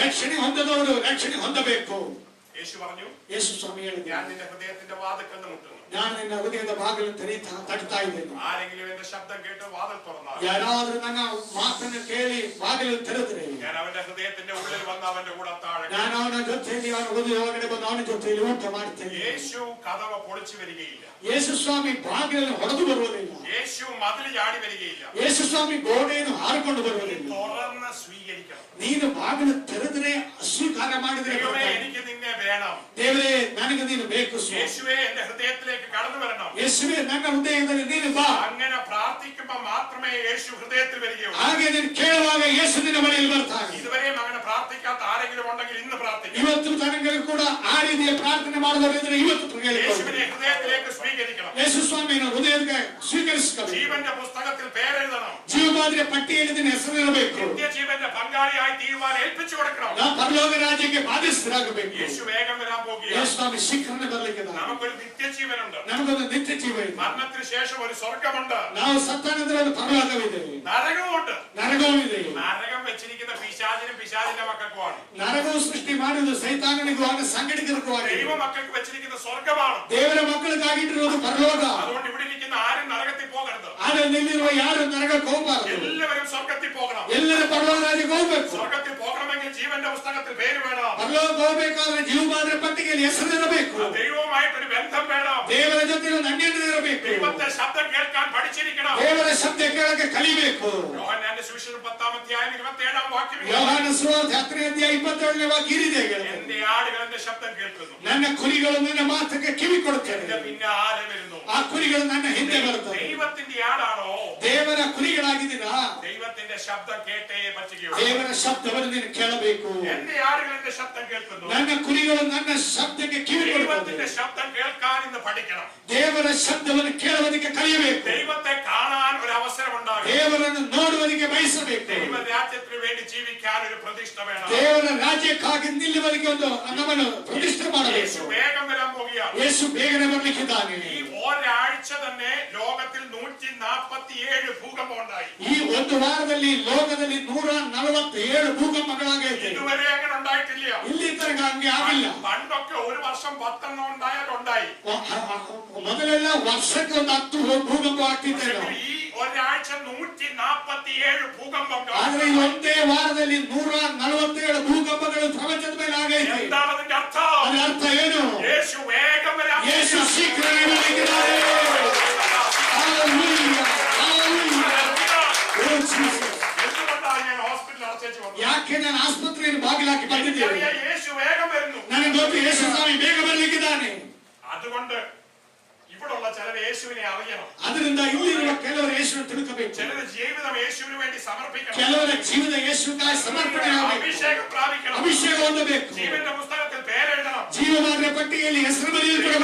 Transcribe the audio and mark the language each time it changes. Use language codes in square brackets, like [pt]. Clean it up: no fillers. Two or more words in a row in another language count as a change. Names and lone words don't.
[kn] ರಕ್ಷಣೆ ಹೊಂದದವರು ರಕ್ಷಣೆ ಹೊಂದಬೇಕು. [ml] യേശു പറഞ്ഞു, [kn] ಯೇಸು ಸ್ವಾಮಿ [ml] ഞാൻ [kn] ಹೇಳಿದ, [ml] നിന്റെ ഹൃദയത്തിന്റെ വാതിൽക്കൽ മുട്ടുന്നു. [kn] ನಾನು ನಿನ್ನ ಹೃದಯದ ಬಾಗಿಲು ತಟ್ತಾ ಇದ್ದೇನೆ. [ml] ആരെങ്കിലും എന്റെ ശബ്ദം കേട്ട് വാതിൽ തുറന്നാൽ [kn] ಯಾರಾದ್ರೂ ನನ್ನ ಮಾತನ್ನು ಕೇಳಿ ಬಾಗಿಲು ತೆರೆದ್ರೆ [ml] ഞാൻ അവന്റെ ഹൃദയത്തിന്റെ ഉള്ളിൽ വന്ന് അവന്റെ കൂടെ താഴെ. [kn] ನಾನು ಅವನ ಜೊತೆಯಲ್ಲಿ ಅವನ ಹೃದಯ ಒಳಗಡೆ ಬಂದು ಅವನ ಜೊತೆಯಲ್ಲಿ ಊಟ ಮಾಡ್ತೇನೆ. [ml] യേശു കതവ പൊളിച്ചു വരികയില്ല. [kn] ಯೇಸು ಸ್ವಾಮಿ ಬಾಗಿಲನ್ನು ಹೊಡೆದು ಬರುವುದಿಲ್ಲ. [ml] യേശു മതിൽ ചാടി വരികയില്ല. [kn] ಯೇಸು ಸ್ವಾಮಿ ಗೋಡೆಯನ್ನು ಹಾರಿಕೊಂಡು ಬರುವುದಿಲ್ಲ. [ml] തുറന്ന് സ്വീകരിക്കണം. [kn] ನೀನು ಬಾಗಿಲು ತೆರೆದ್ರೆ ಸ್ವೀಕಾರ ಮಾಡಿದ್ರೆ [ml] ദൈവമേ, എനിക്ക് നിന്നെ വേണം. [kn] ದೇವರೇ ನನಗೆ ನೀನು ಬೇಕು ಸ್ವಾಮಿ. [ml] യേശുവേ, എന്റെ ഹൃദയത്തിലേക്ക് കടന്നു വരണം. [kn] ಯೇಸುವೇ ನನ್ನ ಹೃದಯದಲ್ಲಿ ನೀನು ಬಾ. [ml] അങ്ങനെ പ്രാർത്ഥിക്കുമ്പോൾ മാത്രമേ യേശു ഹൃദയത്തിൽ വരികയുള്ളൂ. [kn] ಹಾಗೆ ನೀನು ಕೇಳುವಾಗ ಯೇಸು ನಿನ್ನ ಬಳಿಯಲ್ಲಿ ಬರ್ತಾನೆ. [ml] ഇതുവരെയും അങ്ങനെ പ്രാർത്ഥിക്കാത്ത ആരെങ്കിലും ഉണ്ടെങ്കിൽ ഇന്ന് പ്രാർത്ഥിക്കും. [kn] ಇವತ್ತು ತನಗೆ ಕೂಡ ಆ ರೀತಿಯ ಪ್ರಾರ್ಥನೆ ಮಾಡುವವರಿದ್ರೆ ಇವತ್ತು [ml] യേശുവിനെ ഹൃദയത്തിലേക്ക് സ്വീകരിക്കണം. [kn] ಯೇಸು ಸ್ವಾಮಿಯನ್ನು ಹೃದಯಕ್ಕೆ ಸ್ವೀಕರಿಸಬೇಕು. [ml] ജീവന്റെ പുസ്തകത്തിൽ പേരെഴുതണം. [kn] ಜೀವಮಾದರಿಯ ಪಟ್ಟಿಯಲ್ಲಿ ನಿನ್ನ ಹೆಸರಿರಬೇಕು. [ml] നിത്യജീവന്റെ പങ്കാളിയായി തീരുവാൻ ഏൽപ്പിച്ചു കൊടുക്കണം. [kn] ನಾವು ಪರಲೋಕ ರಾಜ್ಯಕ್ಕೆ ಬಾಧ್ಯಸ್ಥರಾಗಬೇಕು. [ml] യേശു വേഗം വരാൻ പോകുകയാണ്. [kn] ಯೇಸು ಸ್ವಾಮಿ ಶೀಘ್ರನೇ ಬರಲಿಕ್ಕಿದೆ. [ml] നമുക്കൊരു നിത്യജീവനുണ്ട്. [kn] ನಮಗೊಂದು ನಿತ್ಯ ಜೀವ ಇದೆ. [ml] മരണത്തിന് ശേഷം ഒരു സ്വർഗമുണ്ട്. [kn] ನಾವು ಸತ್ತ ನಂತರ ಒಂದು ಪರಲೋಕವಿದೆ. [ml] നരകവുമുണ്ട്. [kn] ನರಕವೂ ಇದೆ. [ml] നരകം വെച്ചിരിക്കുന്ന പിശാചിനും പിശാചിന്റെ മക്കൾക്കുമാണ്. [kn] ನರಕವು ಸೃಷ್ಟಿ ಮಾಡುವುದು ಸೈತಾನನಿಗೂ ಅವನ ಸಂಗಡಿಗರಿಗೂ [ml] ദൈവ മക്കൾക്ക് വെച്ചിരിക്കുന്ന സ്വർഗമാണ്. [kn] ದೇವರ ಮಕ್ಕಳಿಗಾಗಿಟ್ಟಿರುವುದು ಪರಲೋಕ. [ml] അതുകൊണ്ട് ഇവിടെ ഇരിക്കുന്ന ആരും നരകത്തിൽ പോകരുത്. [kn] ಆದರೆ ಇಲ್ಲಿರುವ ಯಾರು ನರಕಕ್ಕೆ ಹೋಗಬಾರದು. [ml] എല്ലാവരും സ്വർഗ്ഗത്തിൽ പോകണം. [kn] ಎಲ್ಲರೂ ಪರಲೋಕ ರಾಜ್ಯಕ್ಕೆ ಹೋಗಬೇಕು. [ml] സ്വർഗ്ഗത്തിൽ പോകണമെങ്കിൽ ജീവന്റെ പുസ്തകത്തിൽ പേര് വേണം. [kn] ಪರಲೋಕ ಹೋಗಬೇಕಾದ್ರೆ ಜೀವಮಾತ್ರ ಪಟ್ಟಿಗೆಯಲ್ಲಿ ಹೆಸರಿರಬೇಕು. [ml] ദൈവവുമായിട്ടൊരു ബന്ധം വേണം. [kn] ದೇವರ ಜೊತೆ ಒಂದು ಅನ್ಯೋನ್ಯತೆ ಇರಬೇಕು. [ml] ദൈവത്തെ ശബ്ദം കേൾക്കാൻ പഠിച്ചിരിക്കണം. [kn] ದೇವರ ಶಬ್ದ ಕೇಳಕ್ಕೆ ಕಲಿಬೇಕು. [ml] യോഹന്നാന്റെ സുവിശേഷം 10-ാം അധ്യായം 27-ാം വാക്യം. [kn] ಯೋಹಾನ ಸುವಾರ್ತೆ 10ನೇ ಅಧ್ಯಾಯ 27ನೇ ವಾಕ್ಯ ಇದೆ. [ml] എന്റെ ആടുകൾ എന്റെ ശബ്ദം കേൾക്കുന്നു. [kn] ನನ್ನ ಕುರಿಗಳು ನನ್ನ ಮಾತಿಗೆ ಕಿವಿ ಕೊಡುತ್ತವೆ. [ml] എന്റെ പിന്നാലെ വരുന്നു. [kn] ಆ ಕುರಿಗಳು ನನ್ನ ಹಿಂದೆ ಬರುತ್ತವೆ. [ml] ദൈവത്തിന്റെ ആടാണോ? [kn] ದೇವರ ಕುರಿಗಳಾಗಿದ್ದೀರಾ? [ml] ദൈവത്തിന്റെ ശബ്ദം കേട്ടേ പറ്റുകയുള്ളൂ. [kn] ದೇವರ ಶಬ್ದವನ್ನು ನೀನು ಕೇಳಬೇಕು. [ml] എന്റെ ആടുകൾ എന്റെ ശബ്ദം കേൾക്കുന്നു. [kn] ನನ್ನ ಕುರಿಗಳು ನನ್ನ ಶಬ್ದಕ್ಕೆ ಕಿವಿ ಕೊಡುತ್ತವೆ. [ml] ദൈവത്തിന്റെ ശബ്ദം കേൾക്കാൻ ഇന്ന് പഠിക്കണം. [kn] ದೇವರ ಶಬ್ದವನ್ನು ಕೇಳುವುದಕ್ಕೆ ಕಲಿಯಬೇಕು. [ml] ദൈവത്തെ കാണാൻ ഒരു അവസരം ഉണ്ടാകും. [kn] ದೇವರನ್ನು ನೋಡುವುದಕ್ಕೆ ಬಯಸಬೇಕು. [ml] ദൈവ രാജ്യത്തിന് വേണ്ടി ജീവിക്കാൻ ഒരു പ്രതിഷ്ഠ വേണം. [kn] ದೇವರ ರಾಜ್ಯಕ್ಕಾಗಿ ನಿಲ್ಲುವುದಕ್ಕೆ ಒಂದು ನಮ್ಮನ್ನು ಪ್ರತಿಷ್ಠೆ [ml] യേശു [kn] ಮಾಡಬೇಕು. [ml] വേഗം വരാൻ പോകുകയാണ്. [kn] ಯೇಸು ಬೇಗನೆ ಬರಲಿಕ್ಕಿದ್ದಾನೆ. [ml] ഈ ഒരാഴ്ച തന്നെ ലോകത്തിൽ 147 ഭൂകമ്പം ഉണ്ടായി. [kn] ಈ ಒಂದು ವಾರದಲ್ಲಿ ಲೋಕದಲ್ಲಿ 147 ಭೂಕಂಪಗಳಾಗೈತೆ. [ml] ഇതുവരെ അങ്ങനെ ഉണ്ടായിട്ടില്ല. [kn] ಇಲ್ಲಿ ತನಕ ಹಂಗೆ ಆಗಿಲ್ಲ. [ml] പണ്ടൊക്കെ ഒരു വർഷം 10 ഉണ്ടായാൽ ഉണ്ടായി. [kn] ಮೊದಲೆಲ್ಲ ವರ್ಷಕ್ಕೆ ಒಂದು 10 ಭೂಕಂಪ ಆಗ್ತಿದ್ದೇವೆ. [ml] ഈ ഒരാഴ്ച 147 ಭೂകമ്പങ്ങൾ. [kn] ಆದ್ರೆ ಈ ಒಂದೇ ವಾರದಲ್ಲಿ 147 ಭೂಕಂಪಗಳು ಪ್ರಪಂಚದ ಮೇಲೆ ಆಗೈತೆ. [ml] എന്താണ് അതിന്റെ അർത്ഥം? [kn] ಅದರ ಅರ್ಥ ಏನು? [ml] യേശു വേഗം വരാൻ [kn] ಯೇಸು ಶೀಘ್ರವೇ ಬರಲಿಕ್ಕಿದ್ದಾನೆ. [en] Hallelujah. Hallelujah. Oh, Jesus. [ml] എന്തുകൊണ്ടാണ് ഞാൻ ഹോസ്പിറ്റലിൽ അടച്ചു വന്നത്? [kn] ಯಾಕೆ ನಾನು ಆಸ್ಪತ್ರೆಯಲ್ಲಿ ಬಾಗಿಲಾಕಿ ಬಂದಿದ್ದೇನೆ? [ml] യേശു വേഗം വരുന്നു. [kn] ನನಗೆ ಗೊತ್ತು ಯೇಸು ಸ್ವಾಮಿ ಬೇಗ ಬರಲಿಕ್ಕಿದ್ದಾನೆ. [ml] അതുകൊണ്ട് ഇവിടുള്ള ചിലർ യേശുവിനെ അറിയണം. [kn] ಅದರಿಂದ ಇಲ್ಲಿರುವ ಕೆಲವರು ಯೇಸುವನ್ನು ತಿಳ್ಕಬೇಕು. [ml] ചിലർ ജീവിതം യേശുവിന് വേണ്ടി സമർപ്പിക്കണം. [kn] ಕೆಲವರ ಜೀವನ ಯೇಸುವಿಗಾಗಿ ಸಮರ್ಪಣೆ ಆಗಬೇಕು. [ml] അഭിഷേകം പ്രാപിക്കണം. [kn] ಅಭಿಷೇಕ ಹೊಂದಬೇಕು. [ml] ജീവന്റെ പുസ്തകത്തിൽ പേരെഴുതണം. [kn] ಜೀವಮಾತ್ರ ಪಟ್ಟಿಯಲ್ಲಿ ಹೆಸರು ಬರೆಯಲ್ಪಡಬೇಕು.